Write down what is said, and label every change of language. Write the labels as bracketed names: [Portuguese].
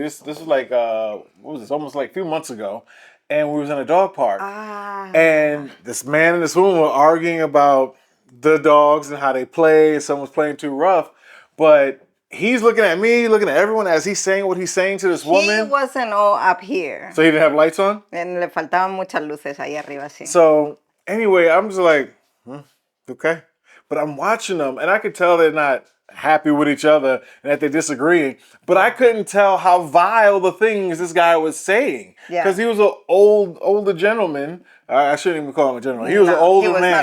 [English] This is like, what was this? Almost like a few months ago. And we was in a dog park. And this man and this woman were arguing about the dogs and how they play, and someone's playing too rough. But he's looking at me, looking at everyone as he's saying what he's saying to this woman. He wasn't all up here. So he didn't have lights on? [Spanish] And le faltaban muchas luces ahí arriba, sí. [English] So anyway, I'm just like, okay. But I'm watching them, and I could tell they're not happy with each other and that they're disagreeing. But I couldn't tell how vile the things this guy was saying. Because he was an older gentleman. I shouldn't even call him a gentleman. He was an older man.